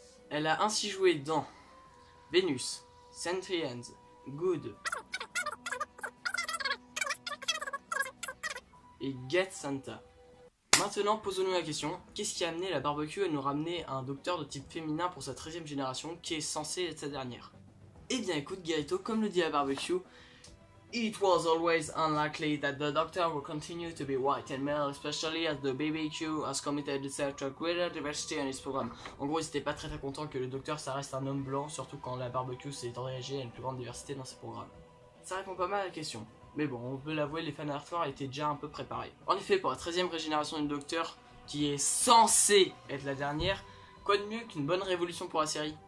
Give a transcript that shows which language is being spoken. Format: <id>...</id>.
<fr>Elle a ainsi joué dans Venus, Saint Anne's, Good et Get Santa. Maintenant, posons-nous la question, qu'est-ce qui a amené la barbecue à nous ramener à un docteur de type féminin pour sa 13e génération qui est censé être sa dernière? Eh bien écoute Garito, comme le dit la barbecue,</fr> <en>it was always unlikely that the Doctor will continue to be white and male, especially as the BBQ has committed itself to a greater diversity in its program.</en> <fr>En gros, ils étaient pas très contents que le Docteur ça reste un homme blanc, surtout quand la barbecue s'est engagée à une plus grande diversité dans ses programmes. Ça répond pas mal à la question. Mais bon, on peut l'avouer, les fans hardcore étaient déjà un peu préparés. En effet, pour la 13e régénération du Docteur, qui est censée être la dernière, quoi de mieux qu'une bonne révolution pour la série?</fr>